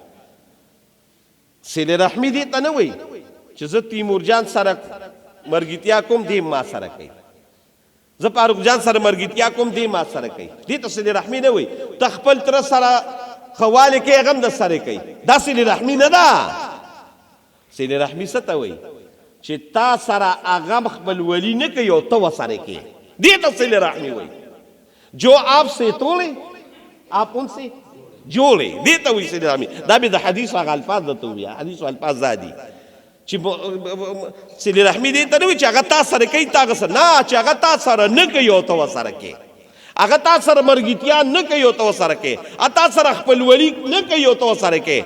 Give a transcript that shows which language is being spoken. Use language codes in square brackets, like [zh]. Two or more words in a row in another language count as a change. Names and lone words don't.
[ps] صله رحمي دې ته نه وایي چې زه تیمور جان سره مرګتیا کوم دی ما سره کوي، زه فاروق جان سره مرګتیا کوم دی ما سره کوي، دې ته صله رحمي نه وایي. ته خپل تره سره خواله کې هغه هم د سره کوي، دا صله رحمي نه ده. صله رحمي څه ته وایي؟ چې تا سره هغه خپل ولی نه کوي او ته ورسره کوي، دې ته صله رحمي وایي. [ur] جو آپ سے توڑے آپ ان سے [ps] جوړې، دې ته وایي صله رحمي. دا به د حدیثو هغه الفاظ درته ووایه، حدیثو الفاظ دا دي چې صله رحمي دې ته نه وایي چې هغه تا سره کوي تا هغه سره نه، چې هغه تا سره نه کوي او ته ورسره کوي، هغه تا سره مرګتیا نه کوي او ته ورسره کوي، تا سره خپلولي نه کوي او ته ورسره کوي.